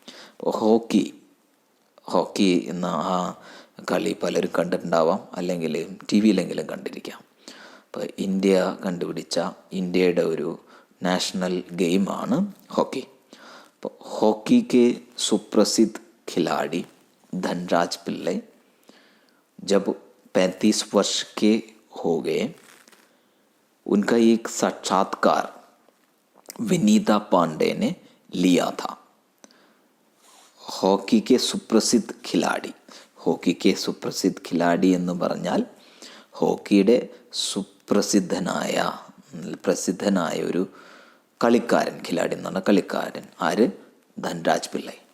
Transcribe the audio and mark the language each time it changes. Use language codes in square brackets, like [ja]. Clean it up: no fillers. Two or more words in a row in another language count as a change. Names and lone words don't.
[ml] ഹോക്കി എന്ന ആ കളി പലരും കണ്ടിട്ടുണ്ടാവാം, അല്ലെങ്കിൽ ടി വിയിലെങ്കിലും കണ്ടിരിക്കാം. അപ്പോൾ ഇന്ത്യ കണ്ടുപിടിച്ച ഇന്ത്യയുടെ ഒരു [en] national game [ml] ഹോക്കി. അപ്പോൾ ഹോക്കിക്ക് [hi] सुप्रसिद्ध खिलाड़ी ധൻരാജ് പിള്ള जब 35 वर्ष के हो गए, उनका एक साक्षात्कार विनीता पांडे ने लिया था. हॉकी के सुप्रसिद्ध खिलाड़ी [ml] എന്ന് പറഞ്ഞാൽ ഹോക്കിയുടെ പ്രസിദ്ധനായ ഒരു കളിക്കാരൻ. ഖിലാടി എന്ന് പറഞ്ഞാൽ കളിക്കാരൻ. ആര്? ധൻരാജ് പിള്ള.